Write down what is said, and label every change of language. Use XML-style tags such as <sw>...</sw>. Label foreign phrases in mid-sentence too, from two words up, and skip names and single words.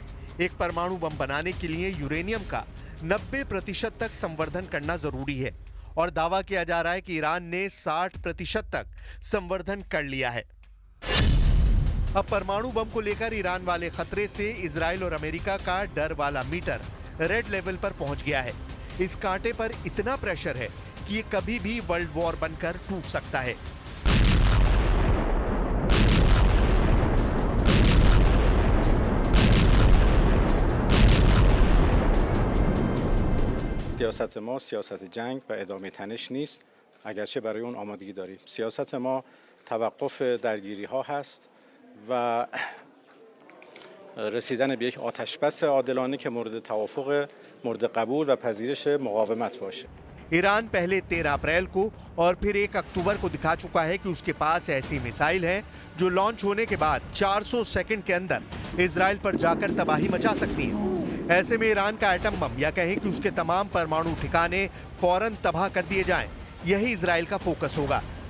<hi>एक परमाणु बम बनाने के लिए यूरेनियम का 90% तक संवर्धन करना जरूरी है और दावा किया जा रहा है कि ईरान ने 60% तक संवर्धन कर लिया है। अब परमाणु बम को लेकर ईरान वाले खतरे से इजराइल और अमेरिका का डर वाला मीटर</hi> <en>red level</en> <hi>पर पहुंच गया है। इस कांटे पर इतना प्रेशर है कि ये कभी भी</hi> <en>world war</en> <hi>बनकर टूट सकता है।</hi> <fa>سیاست ما سیاست جنگ و ادامه تنش نیست، اگرچه برای اون آمادگی داریم. سیاست ما توقف درگیری ها هست و رسیدن به یک آتشبس عادلانه که مورد توافق، مورد قبول و پذیرش مقاومت باشه.</fa> <hi>ईरान पहले 13 अप्रैल को और फिर 1 अक्टूबर को दिखा चुका है कि उसके पास ऐसी मिसाइल है जो लॉन्च होने के बाद 400 सेकंड के अंदर इजराइल पर जाकर तबाही मचा सकती है। ऐसे में ईरान का एटम बम या कहें कि उसके तमाम परमाणु ठिकाने फौरन तबाह कर दिए जाएं, यही इजराइल का फोकस होगा।</hi>